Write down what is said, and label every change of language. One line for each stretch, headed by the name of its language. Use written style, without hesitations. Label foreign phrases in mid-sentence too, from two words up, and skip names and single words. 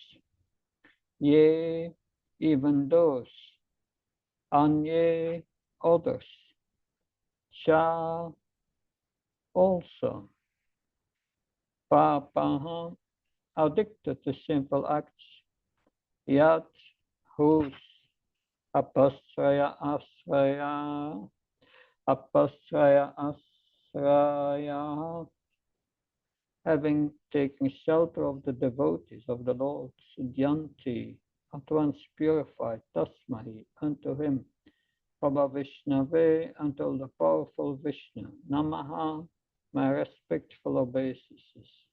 English: Ye, even those. Anye, others. Cha, also. Papaha, addicted to simple acts. Yat, whose.
Sanskrit: अपाश्रय, आश्रय. अपाश्रय, आश्रय.
English: Having taken shelter of the devotees of the Lord, Sudyanti, at once purified, Tasmahi, unto him,
Sanskrit: प्रभ विष्णवे,
English: until the powerful Vishnu, Namaha, my respectful obeisances.